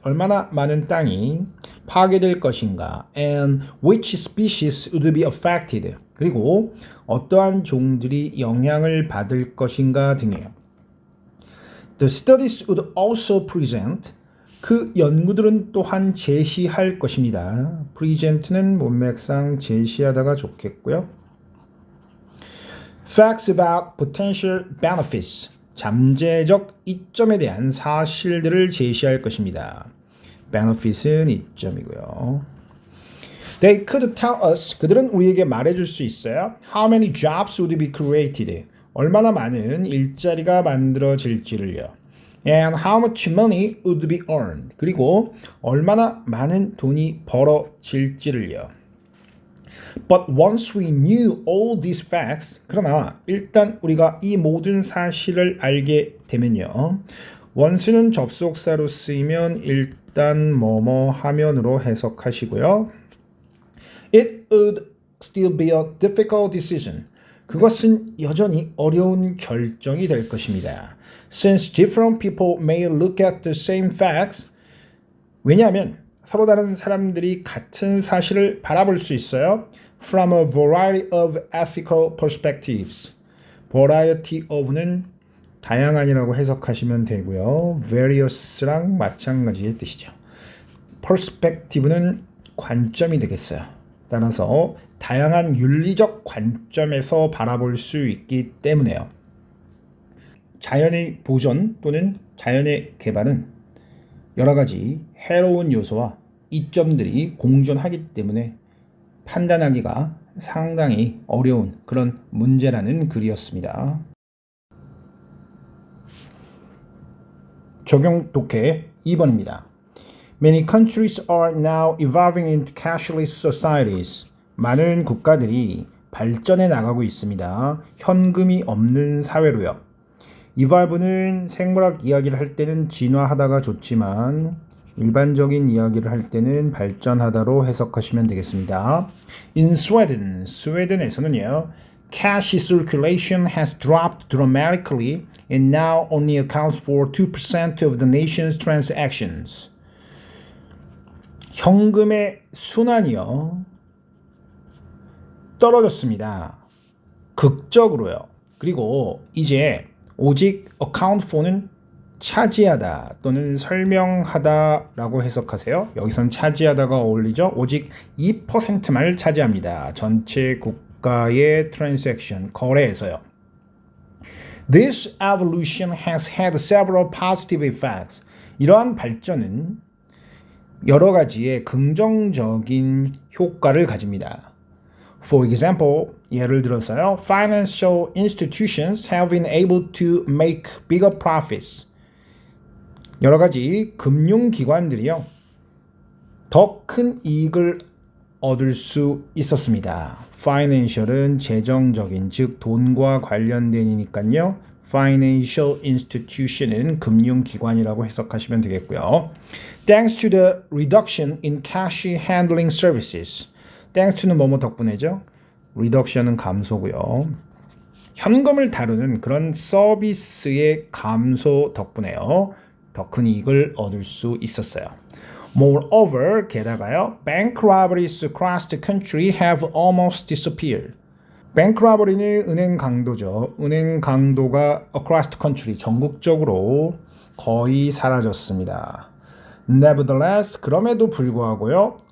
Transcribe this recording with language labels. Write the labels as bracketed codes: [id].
[ko] 얼마나 많은 땅이 파괴될 것인가? [en] And which species would be affected? [ko] 그리고 어떠한 종들이 영향을 받을 것인가 등이에요. [en] The studies would also present [ko] 그 연구들은 또한 제시할 것입니다. present는 문맥상 제시하다가 좋겠고요. [en] Facts about potential benefits. [ko] 잠재적 이점에 대한 사실들을 제시할 것입니다. benefit은 이점이고요. [en] They could tell us. [ko] 그들은 우리에게 말해줄 수 있어요. [en] How many jobs would be created? [ko] 얼마나 많은 일자리가 만들어질지를요. [en] And how much money would be earned? [ko] 그리고 얼마나 많은 돈이 벌어질지를요. [en] But once we knew all these facts, [ko] 그러나 일단 우리가 이 모든 사실을 알게 되면요. once는 접속사로 쓰이면 일단 뭐뭐 하면으로 해석하시고요. [en] It would still be a difficult decision. [ko] 그것은 여전히 어려운 결정이 될 것입니다. [en] Since different people may look at the same facts, [ko] 왜냐하면 서로 다른 사람들이 같은 사실을 바라볼 수 있어요. [en] From a variety of ethical perspectives. [ko] variety of는 다양한이라고 해석하시면 되고요. various랑 마찬가지의 뜻이죠. perspective는 관점이 되겠어요. 따라서 다양한 윤리적 관점에서 바라볼 수 있기 때문에요. 자연의 보존 또는 자연의 개발은 여러 가지 해로운 요소와 이점들이 공존하기 때문에 판단하기가 상당히 어려운 그런 문제라는 글이었습니다. 적용 독해 2번입니다. [en] Many countries are now evolving into cashless societies. [ko] 많은 국가들이 발전해 나가고 있습니다. 현금이 없는 사회로요. evolve는 생물학 이야기를 할 때는 진화하다가 좋지만 일반적인 이야기를 할 때는 발전하다로 해석하시면 되겠습니다. [en] In Sweden, [ko] 스웨덴에서는요. [en] Cash circulation has dropped dramatically and now only accounts for 2% of the nation's transactions. [ko] 현금의 순환이요. 떨어졌습니다. 극적으로요. 그리고 이제 오직 account for는 차지하다 또는 설명하다 라고 해석하세요. 여기선 차지하다가 어울리죠. 오직 2%만 차지합니다. 전체 국가의 transaction, 거래에서요. [en] This evolution has had several positive effects. [ko] 이러한 발전은 여러 가지의 긍정적인 효과를 가집니다. [en] For example, [ko] 예를 들어서요. [en] Financial institutions have been able to make bigger profits. [ko] 여러 가지 금융기관들이요. 더 큰 이익을 얻을 수 있었습니다. Financial은 재정적인, 즉 돈과 관련된이니까요. Financial institution은 금융기관이라고 해석하시면 되겠고요. [en] Thanks to the reduction in cash handling services. [ko] Thanks to는 뭐뭐 덕분에죠. Reduction은 감소고요. 현금을 다루는 그런 서비스의 감소 덕분에요. 더 큰 이익을 얻을 수 있었어요. [en] Moreover, [ko] 게다가요. [en] Bank robberies across the country have almost disappeared. [ko] Bank robbery는 은행 강도죠. 은행 강도가 [en] across the country, [ko] 전국적으로 거의 사라졌습니다. [en] Nevertheless, [ko] 그럼에도 불구하고요.